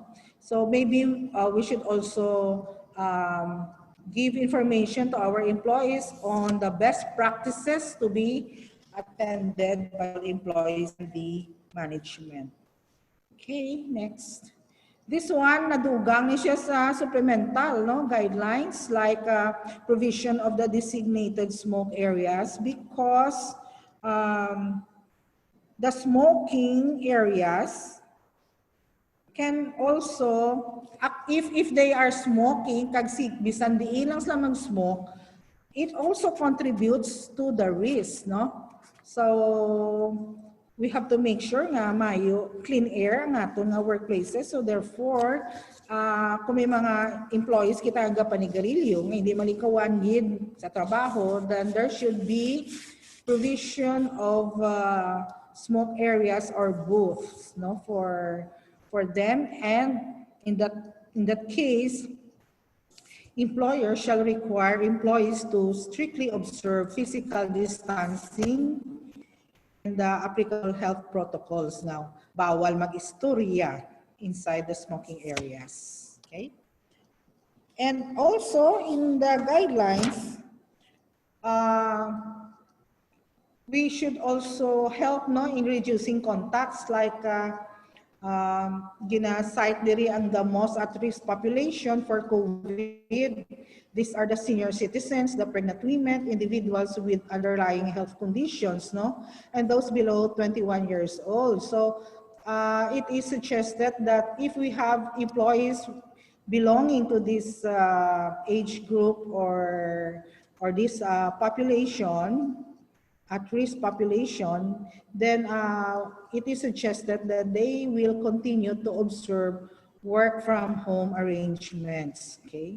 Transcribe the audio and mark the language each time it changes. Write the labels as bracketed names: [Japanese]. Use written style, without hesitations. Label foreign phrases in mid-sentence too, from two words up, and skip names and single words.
[English] So maybe we should also give information to our employees on the best practices to be attended by employees and the management. Okay, next. This one, [Hiligaynon] nadugang niya sa [English] supplemental, no, guidelines like provision of the designated smoke areas, because the smoking areas can also, if they are smoking, [Hiligaynon] kag bisan diin lang sila mag-smoke, [English] it also contributes to the risk, [Hiligaynon] no? [English] So we have to make sure [Hiligaynon] nga mayo [English] clean air [Hiligaynon] nga aton nga [English] workplaces. So therefore, [Hiligaynon] kung may mga employees kita nga panigarilyo nga hindi malikawan gid sa trabaho, [English] then there should be provision of smoke areas or booths, no, for them. And in that case, employers shall require employees to strictly observe physical distancing and the applicable health protocols now. [Hiligaynon] Bawal mag-istorya [English] inside the smoking areas. [Hiligaynon] Okay? [English] And also in the guidelines, we should also help no in reducing contacts like [Hiligaynon] gina-cite diri ang [English] the most at-risk population for COVID. These are the senior citizens, the pregnant women, individuals with underlying health conditions, no, and those below 21 years old. So it is suggested that if we have employees belonging to this age group or this population, at-risk population, then it is suggested that they will continue to observe work from home arrangements, okay?